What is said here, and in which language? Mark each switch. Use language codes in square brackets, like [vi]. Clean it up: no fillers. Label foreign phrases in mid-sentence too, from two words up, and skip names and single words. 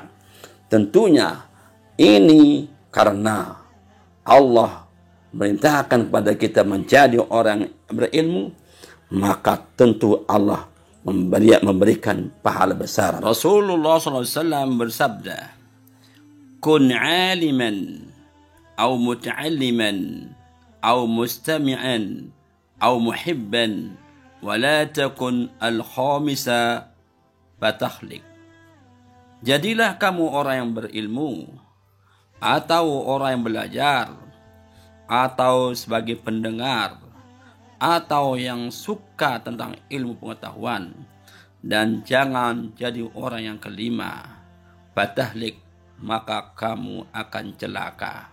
[id] Tentunya ini karena Allah merintahkan kepada kita menjadi orang berilmu, maka tentu Allah memberikan pahala besar. Rasulullah SAW bersabda, [ar] كن عالما أو متعلما أو مستمعا أو محبا ولا تكن الخامس فتهلك. [id] Jadilah kamu orang yang berilmu, atau orang yang belajar, atau sebagai pendengar, atau yang suka tentang ilmu pengetahuan, dan jangan jadi orang yang kelima, fatahlik, maka kamu akan celaka.